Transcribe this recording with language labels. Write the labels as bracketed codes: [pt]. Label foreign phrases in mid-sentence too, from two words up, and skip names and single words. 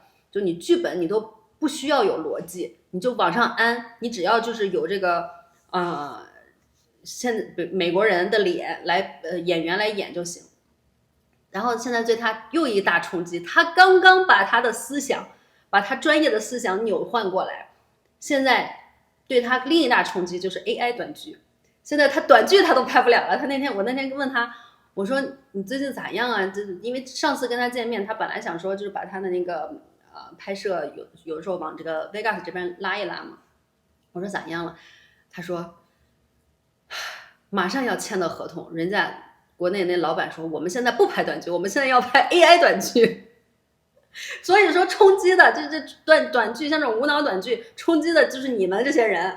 [zh] 就你劇本你都不需要有邏輯，你就往上安，你只要就是有這個現在美國人的臉來演員來演就行。然後現在对他又一大衝擊，他剛剛把他的思想，把他專業的思想扭換過來，現在對他另一大衝擊就是 AI 短劇。现在他短剧他都拍不了了。我那天问他，我說你最近咋样啊？因为上次跟他见面，他本来想说就是把他的那个拍摄有时候往这个 Vegas 这邊拉一拉嘛。我說咋樣了？他說馬上要簽的合同，人家國內那老闆說我們現在不拍短劇，我們現在要拍 AI 短劇。所以說衝擊的這短劇，像這種無腦短劇，衝擊的就是你們這些人。